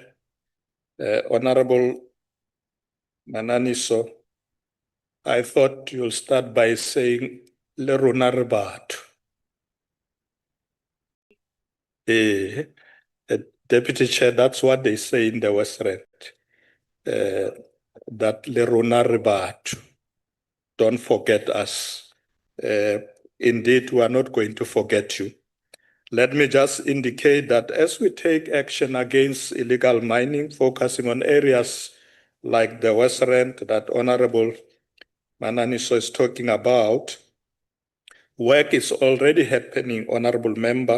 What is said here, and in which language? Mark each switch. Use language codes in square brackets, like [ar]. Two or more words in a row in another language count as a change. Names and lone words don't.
[en] Honorable Mananiso, I thought you'll start by saying [tn] Le Rona re batho. [en] Deputy Chair, that's what they say in the West Rand. [tn] That le rona re batho. [en] Don't forget us. Indeed, we are not going to forget you. Let me just indicate that as we take action against illegal mining, focusing on areas like the West Rand that Honorable Mananiso is talking about, work is already happening, Honorable Member.